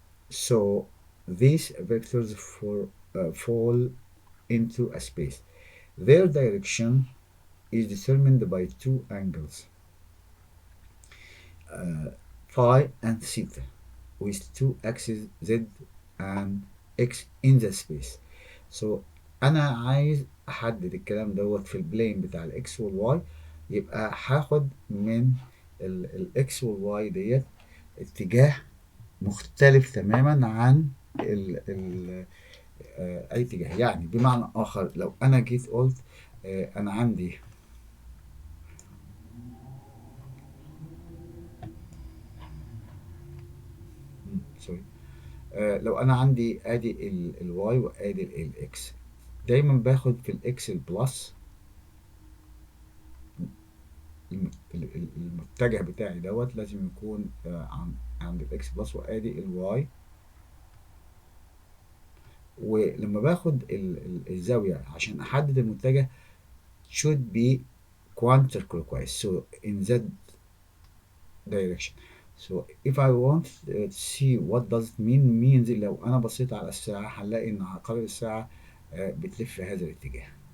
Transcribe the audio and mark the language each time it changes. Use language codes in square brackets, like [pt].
[en] So these vectors fall into a space. Their direction is determined by two angles, phi and theta, with two axes z and x in the space. [ar] So انا عايز احدد الكلام دوت في البلين بتاع الاكس والواي، يبقى هاخد من الاكس والواي ديت اتجاه مختلف تماما عن اي اتجاه. يعني بمعنى اخر، لو انا جيت قلت انا عندي سوري، لو انا عندي ادي الواي وادي الاكس، دايما باخد في الاكس البلس، المتجه بتاعي دوت لازم يكون عند الاكس بلس، وادي الواي. ولما باخد الزاويه عشان احدد المتجه [en] should be counterclockwise, so in that direction. So if I want to see what does it means [ar] لو انا بصيت على الساعه هنلاقي ان عقارب الساعه بتلف في هذا الاتجاه.